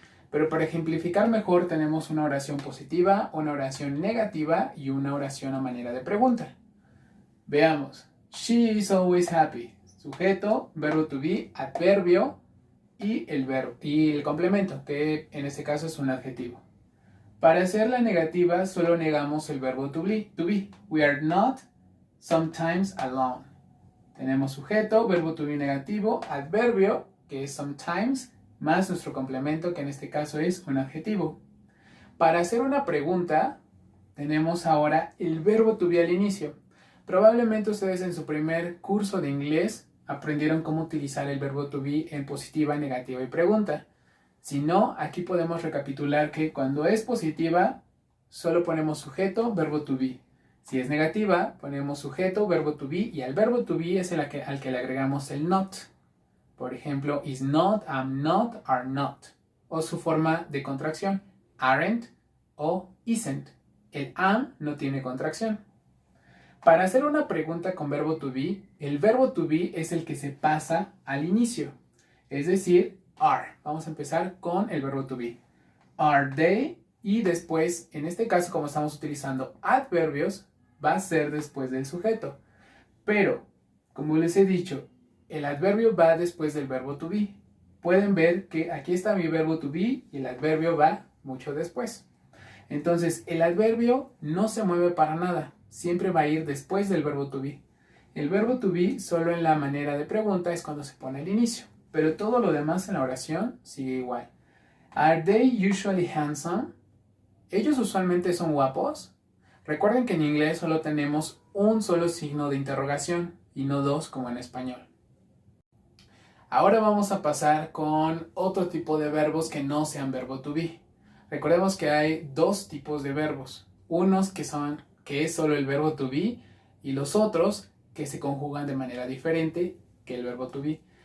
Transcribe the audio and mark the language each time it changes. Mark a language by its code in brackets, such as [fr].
[es] Pero para ejemplificar mejor tenemos una oración positiva, una oración negativa y una oración a manera de pregunta. Veamos. [en] She is always happy. [es] Sujeto, verbo to be, adverbio y el complemento, que en este caso es un adjetivo. Para hacer la negativa solo negamos el verbo to be. [en] We are not sometimes alone. [es] Tenemos sujeto, verbo to be negativo, adverbio, que es sometimes, más nuestro complemento, que en este caso es un adjetivo. Para hacer una pregunta, tenemos ahora el verbo to be al inicio. Probablemente ustedes en su primer curso de inglés aprendieron cómo utilizar el verbo to be en positiva, negativa y pregunta. Si no, aquí podemos recapitular que cuando es positiva, solo ponemos sujeto, verbo to be. Si es negativa, ponemos sujeto, verbo to be, y al verbo to be es al que le agregamos el not. Por ejemplo, is not, am not, are not. O su forma de contracción, aren't o isn't. El am no tiene contracción. Para hacer una pregunta con verbo to be, el verbo to be es el que se pasa al inicio. Es decir, are. Vamos a empezar con el verbo to be. [en] Are they? [es] Y después, en este caso, como estamos utilizando adverbios, va a ser después del sujeto. Pero, como les he dicho, el adverbio va después del verbo to be. Pueden ver que aquí está mi verbo to be y el adverbio va mucho después. Entonces, el adverbio no se mueve para nada. Siempre va a ir después del verbo to be. El verbo to be solo en la manera de pregunta es cuando se pone al inicio. Pero todo lo demás en la oración sigue igual. [en] Are they usually handsome? [es] ¿Ellos usualmente son guapos? Recuerden que en inglés solo tenemos un solo signo de interrogación y no 2 como en español. Ahora vamos a pasar con otro tipo de verbos que no sean verbo to be. Recordemos que hay 2 tipos de verbos. Unos que es solo el verbo to be y los otros que se conjugan de manera diferente que el verbo to be.